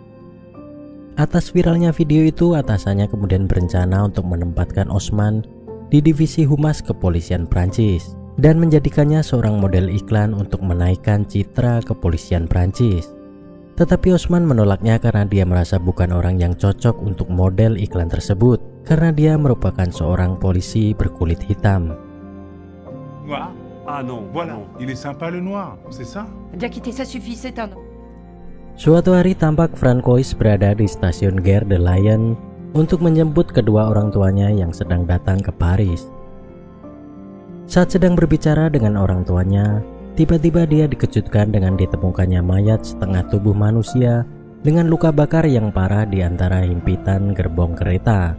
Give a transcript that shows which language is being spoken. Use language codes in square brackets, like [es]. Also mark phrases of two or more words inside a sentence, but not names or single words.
[id] Atas viralnya video itu, atasannya kemudian berencana untuk menempatkan Osman di divisi humas kepolisian Prancis dan menjadikannya seorang model iklan untuk menaikkan citra kepolisian Prancis. Tetapi Osman menolaknya karena dia merasa bukan orang yang cocok untuk model iklan tersebut karena dia merupakan seorang polisi berkulit hitam. [fr] Noir? Ah non, voilà. Il est sympa le noir, c'est ça? Diakité, ça suffit, c'est un... [id] Suatu hari tampak Francois berada di stasiun Gare de Lyon untuk menjemput kedua orang tuanya yang sedang datang ke Paris. Saat sedang berbicara dengan orang tuanya, tiba-tiba dia dikejutkan dengan ditemukannya mayat setengah tubuh manusia dengan luka bakar yang parah di antara himpitan gerbong kereta.